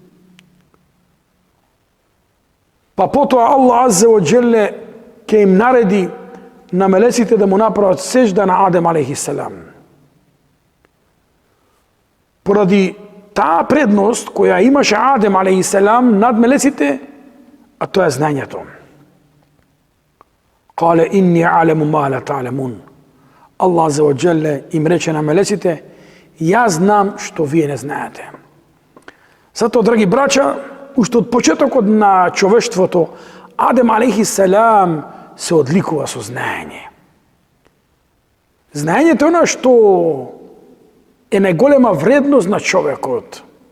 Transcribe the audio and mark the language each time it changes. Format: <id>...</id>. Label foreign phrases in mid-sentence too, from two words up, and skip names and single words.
<mk>Па потоа Аллах</mk> <ar>عز وجل</ar> <mk>ќе им нареди на мелеците да му направат сежда на Адем</mk> <ar>عليه السلام.</ar> <mk>Поради таа предност која имаше Адем</mk> <ar>عليه السلام</ar> <mk>над мелеците, а тоа е знаењето.</mk> <ar>قال إني أعلم ما لا تعلمون.</ar> <mk>Аллах</mk> <ar>عز وجل</ar> <mk>им рече на мелеците: јас знам што вие не знаете. Затоа, драги браќа, уште од почетокот на човештвото, Адем</mk> <ar>عليه السلام</ar> <mk>се одликува со знаење. Знаењето е она што е најголема вредност на човекот.</mk>